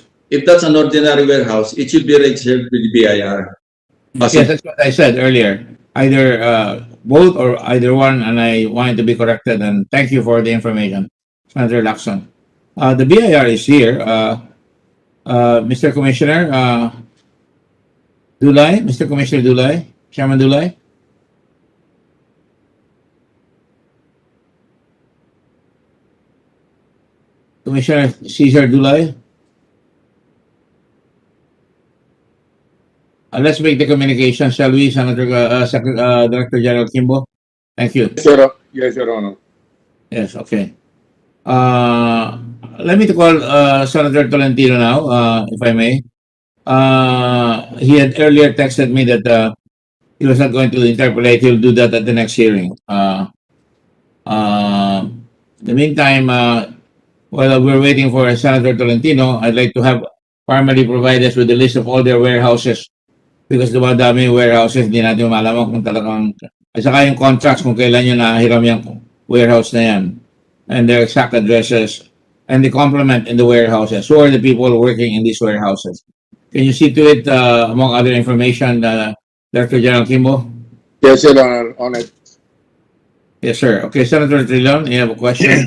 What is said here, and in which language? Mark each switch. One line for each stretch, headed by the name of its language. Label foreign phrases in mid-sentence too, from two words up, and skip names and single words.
English: If that's an ordinary warehouse, it should be registered with the BIR. Yes, that's what I said earlier. Either both or either one, and I wanted to be corrected. And thank you for the information, Senator Lacson. The BIR is here. Mr. Commissioner Dulay, Mr. Commissioner Dulay, Chairman Dulay. Commissioner Cesar Dulay. let's make the communication, shall we, Director General Kimbo? Thank you. Yes, Your Honor. Yes, okay. Let me call Senator Tolentino now, if I may. He had earlier texted me that he was not going to interpolate. He'll do that at the next hearing. In the meantime, while we're waiting for Senator Tolentino, I'd like to have formally provide us with a list of all their warehouses because
Filipino: dumadami yung warehouses, hindi natin malaman kung talagang, at saka yung contracts kung kailan nyo nahiram yung warehouse na yan,
English: and their exact addresses, and the complement in the warehouses. Who are the people working in these warehouses? Can you see to it, among other information, Director General Kimbo? Yes, Your Honor, on it. Yes, sir. Okay, Senator Trilon, you have a question?